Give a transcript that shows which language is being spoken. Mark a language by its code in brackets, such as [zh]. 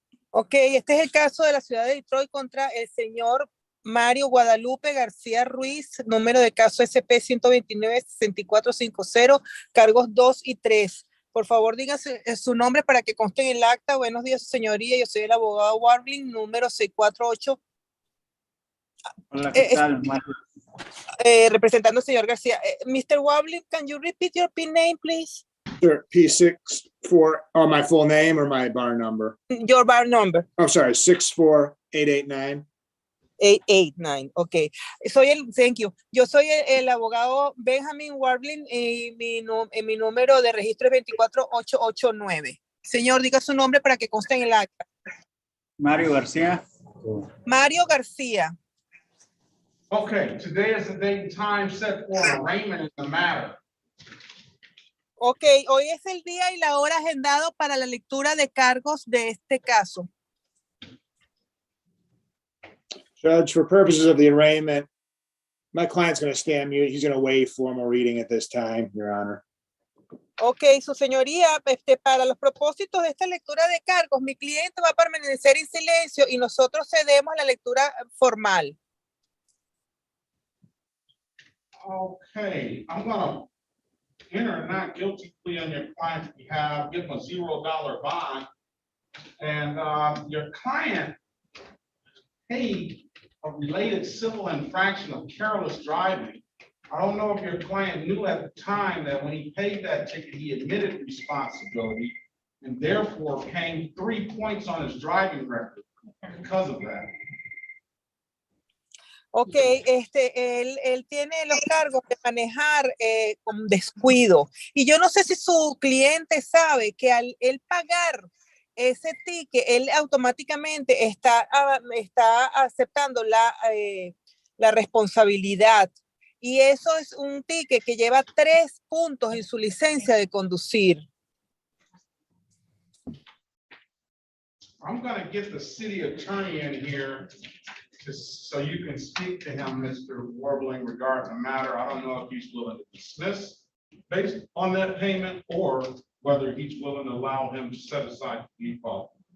[es] Ok, este es el caso de la ciudad de Detroit contra el señor Mario Guadalupe García Ruiz, número de caso SP 129-6450, cargos 2 y 3. Por favor, dígase su nombre para que conste en el acta. Buenos días, señoría. Yo soy el abogado Warbling, número 648. Hola, ¿qué tal? Representando al señor García. [en] Mr. Warbling, can you repeat your PIN name, please? Sure, P64, oh, my full name or my bar number? Your bar number. I'm sorry, 64889. 889, ok. Thank you. [es] Yo soy el abogado Benjamin Warbling y mi número de registro es 24889. Señor, diga su nombre para que conste en el acta. Mario García. Mario García. [en] Okay, today is the date and time set for arraignment in the matter. [es] Ok, hoy es el día y la hora agendado para la lectura de cargos de este caso. [en] Judge, for purposes of the arraignment, my client's going to stand mute. He's going to waive formal reading at this time, Your Honor. [es] Ok, su señoría, para los propósitos de esta lectura de cargos, mi cliente va a permanecer en silencio y nosotros cedemos la lectura formal. [en] Okay, I'm gonna enter a not guilty plea on your client's behalf, give him a $0 bond. And your client paid a related civil infraction of careless driving. I don't know if your client knew at the time that when he paid that ticket, he admitted responsibility and therefore gained 3 points on his driving record because of that. [es] Ok, él tiene los cargos de manejar con descuido. Y yo no sé si su cliente sabe que al él pagar ese ticket, él automáticamente está aceptando la responsabilidad. Y eso es un ticket que lleva 3 puntos en su licencia de conducir. [en] I'm gonna get the city attorney in here so you can speak to him, Mr. Warbling, regarding the matter. I don't know if he's willing to dismiss based on that payment or whether he's willing to allow him to set aside the default.